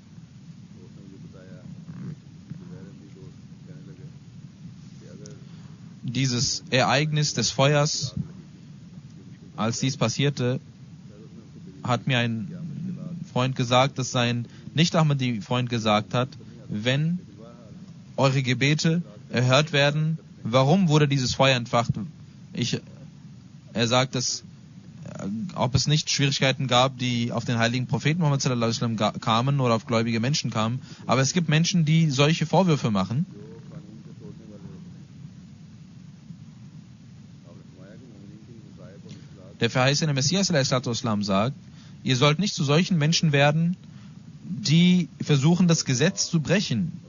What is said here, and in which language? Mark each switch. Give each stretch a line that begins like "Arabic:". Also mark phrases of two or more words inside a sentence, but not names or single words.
German: Dieses Ereignis des Feuers, als dies passierte, hat mir ein Freund gesagt, dass sein Nicht-Ahmadi-Freund gesagt hat, wenn eure Gebete erhört werden, warum wurde dieses Feuer entfacht? Er sagt, dass ob es nicht Schwierigkeiten gab, die auf den heiligen Propheten Muhammad
Arabic: صلى الله عليه وسلم
German: kamen oder auf gläubige Menschen kamen, aber es gibt Menschen, die solche Vorwürfe machen. Der verheißene Messias sagt, ihr sollt nicht zu solchen Menschen werden, die versuchen, das Gesetz zu brechen.